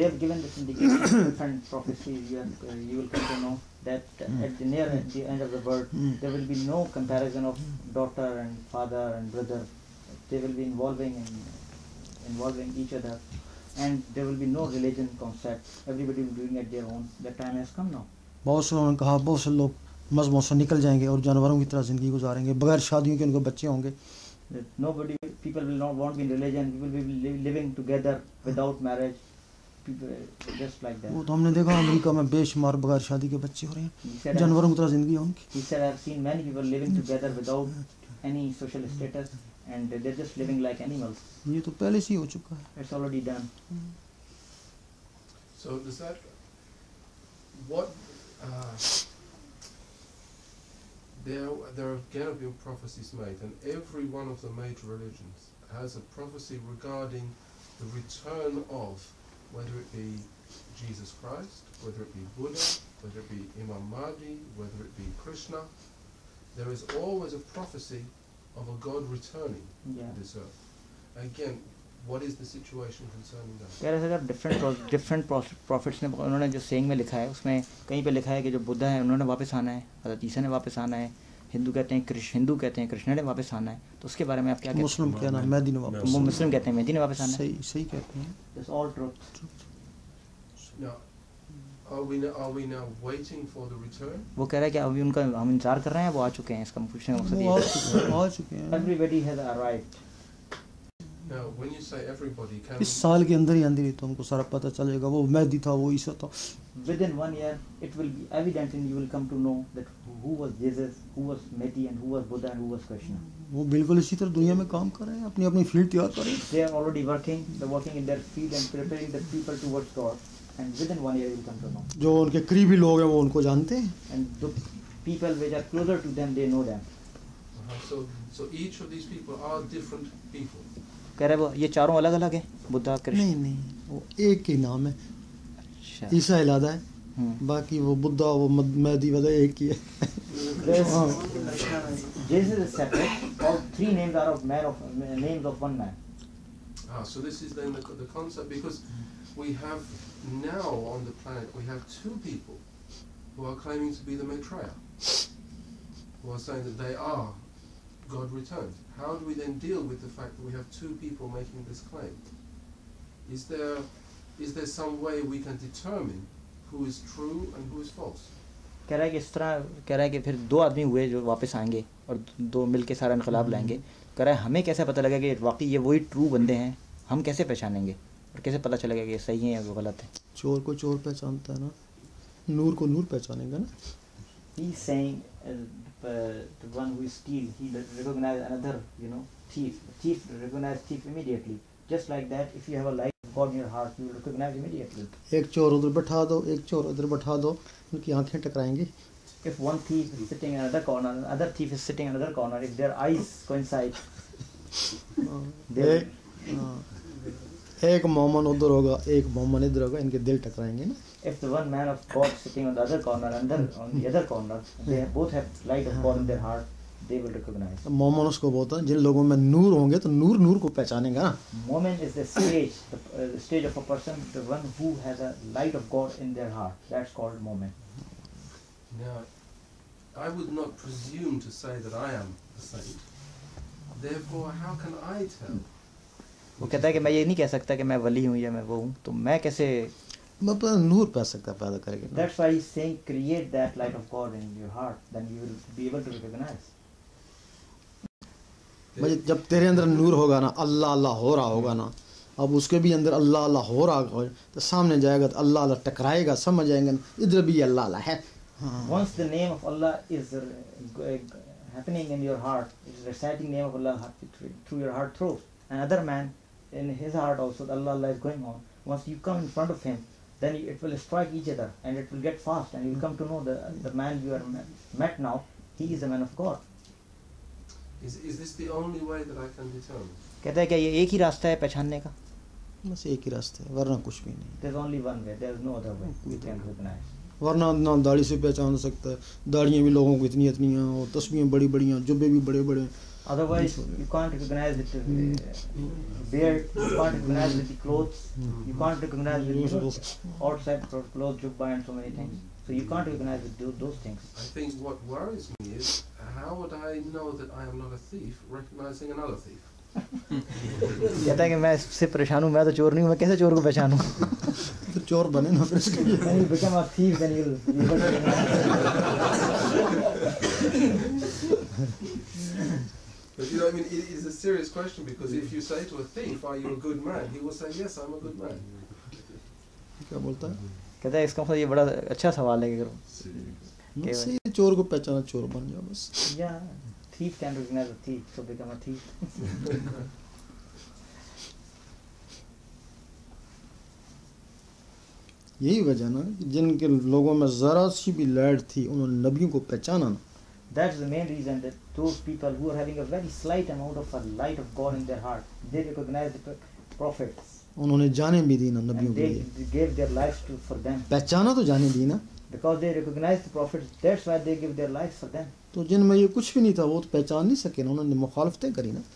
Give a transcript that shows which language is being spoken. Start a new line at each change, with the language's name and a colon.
English: They have given this indication different prophecies. You will come to know that at the end of the world there will be no comparison of daughter and father and brother. They will be involving each other, and there will be no religion concept. Everybody will be doing it their own. That time has come now.
Hindi: बहुत से उन्होंने कहा बहुत से लोग मज़हबों से निकल जाएंगे और जानवरों की तरह ज़िंदगी गुजारेंगे, बगैर शादियों के उनको बच्चे होंगे।
English: People will not want to be in religion. People will be living together without marriage. People just like that.
Hindi: वो तो हमने देखा अमेरिका में बेशुमार बगैर शादी के बच्चे हो रहे
English: He
Hindi: हैं,
English: said,
Hindi: जानवरों की तरह ज़िंदगी है उनकी।
English: He said, I've seen many people living together without any social status, and they're just living like animals.
Hindi: ये तो पहले से ही हो चुका है।
English: It's already done. So does that... What... There have again been prophecies made, and every one of the major religions has a prophecy regarding the return of, whether it be Jesus Christ, whether it be Buddha, whether it be Imam Mahdi, whether it be Krishna. There is always a prophecy of a God returning Yeah. to this earth. Again, what is the situation concerning that?
Hindi: कह रहे sir
English: different prophets
Hindi: ने उन्होंने जो saying में लिखा है उसमें कहीं पे लिखा है कि जो बुद्धा है उन्होंने वापस आना है, हज़रत ईसा ने वापस आना है, हिंदू कहते हैं कृष्ण ने वापस आना है, तो उसके बारे में आप क्या कहते हैं? मुस्लिम कहना है मेहदी ने वापस, मुस्लिम कहते हैं मेहदी ने वापस आना है। सही कहते हैं।
English: That's all truth. Now, are we now waiting for the return?
Hindi: वो कह रहा है कि अभी उनका हम इंतजार कर रहे हैं, वो आ चुके हैं, इसका पूछने का मकसद ये है। आ चुके हैं।
English: Everybody has arrived. Now, when you say everybody, can
Hindi: इस साल के अंदर ही तो हमको सारा पता चलेगा वो मेहदी था, वो ईसा था।
English: Within 1 year, it will be evident and you will come to know that who was Jesus, who was Mehdi, and who was Buddha, and who was Krishna.
Hindi: वो बिल्कुल इसी तरह दुनिया में काम कर रहे हैं, अपनी फील्ड तैयार कर रहे हैं।
English: They are already working. They're working in their field and preparing the people towards God. and within 1 year you will come to know.
Hindi: जो उनके करीबी लोग हैं वो उनको जानते हैं,
English: And the people which are closer to them, they know them. So each of these people are different people.
Hindi: कह रहे वो ये चारों अलग अलग हैं, बुद्धा कृष्ण. नहीं नहीं वो एक ही नाम है, अच्छा. ईसा अलग है, बाकी वो बुद्धा वो महदी वाला एक ही है.
English: Jesus is separate. All three names are of names of one man. So this is then the concept, because we have now on the planet we have two people who are claiming to be the Maitreya, who are saying that they are God returned. How do we then deal with the fact that we have two people making this claim? Is there some way we can determine who is true and who is false?
Hindi: कह रहा है कि इस तरह कह रहा है कि फिर दो आदमी हुए जो वापस आएंगे और दो मिलके सारा इनकलाब लाएंगे. कह रहा है हमें कैसे पता लगेगा कि वाकई ये वही ट्रू बंदे हैं, हम कैसे पहचानेंगे और कैसे पता चलेगा कि ये सही है या गलत है. चोर को चोर पहचानता है ना, नूर को नूर पहचानेगा ना.
English: He is saying the one who steals, he recognize another, thief. The thief recognize thief immediately. Just like that, if you have a light of God in your heart, you will recognize immediately.
Hindi: एक चोर उधर बैठा दो, एक चोर उधर बैठा दो, उनकी आंखें टकराएंगी.
English: If one thief is sitting in another corner, another thief is sitting in another corner, if their eyes coincide, they
Hindi: एक मोमन उधर होगा, एक मोमन इधर होगा, इनके दिल टकराएंगे ना.
English: if the one man of God sitting on the other corner, and on the other corner, they both have light of God in their heart, they will recognize.
Hindi: मोमन उसको बोलता है जिन लोगों में नूर होंगे तो नूर नूर को पहचानेगा ना.
English: Moment is the stage, the stage of a person, the one who has a light of God in their heart. That's called moment. Now, I would not presume to say that I am a saint. Therefore, how can I tell?
Hindi: वो कहता है कि मैं ये नहीं कह सकता कि मैं वली हूँ या मैं वो हूँ, तो मैं कैसे नूर पैदा करेगा.
English: That's why he's saying create that light of God in your heart, then you will be able to recognize.
Hindi: जब तेरे अंदर नूर होगा ना, अल्लाह अल्लाह हो रहा होगा ना, अब उसके भी अंदर अल्लाह अल्लाह हो रहा होगा तो सामने जाएगा तो अल्लाह अल्लाह टकराएगा, समझ जाएंगे इधर भी अल्लाह अल्लाह है.
English: Once the name of Allah is happening in your heart, is reciting name of Allah through your heart throat, another man in his heart also Allah Allah is going on. Once you come in front of him, then it will strike each other and it will get fast, and you will come to know the man you are met now, he is a man of God. Is this the only way that I can determine?
Hindi: कहता है क्या ये एक ही रास्ता है पहचानने का? बस एक ही रास्ता है, वरना कुछ भी नहीं.
English: There is only one way. There is no other way we can recognize.
Hindi: वरना ना दाढ़ी से पहचान सकता है, दाढ़ियाँ भी लोगों को इतनी इतनी हैं और तस्बीहें बड़ी बड़ी हैं, जुब्बे भी बड़े बड़े.
English: Otherwise, you can't recognize with the beard, you can't recognize with the clothes, you can't recognize with outside clothes, jubba and so many things. So you can't recognize with those things. I think what worries me is how would I know that I am not a thief recognizing another thief?
Hindi: कहता है कि मैं इससे परेशान हूँ, मैं तो चोर नहीं हूँ, मैं कैसे चोर को पहचानूँ? तो चोर बने ना फिर इसके लिए.
English: When you become a thief, then you'll be able to recognize. But I mean, it is a serious question, because if you say to a thief, "Are you a good man?" he will say, "Yes, I'm a good man."
Hindi: क्या बोलता है? कहता है इसका मतलब ये बड़ा अच्छा सवाल है कि सही चोर को पहचाना, चोर बन जाओ बस.
English: Yeah, thief can recognize a thief, so become a thief.
Hindi: यही वजह ना कि जिनके लोगों में जरा सी भी लाइट थी उन्होंने नबियों को पहचाना ना.
English: That's the main reason that those people who are having a very slight amount of a light of God in their heart, they recognize the prophets.
Hindi: उन्होंने जाने भी दी ना नबियों
English: And
Hindi: के लिए.
English: they gave their lives for them.
Hindi: पहचाना तो जाने दी ना.
English: Because they recognize the prophets, that's why they give their lives for them.
Hindi: तो जिनमें ये कुछ भी नहीं था वो तो पहचान नहीं सके ना, उन्होंने मुखालफतें करी ना.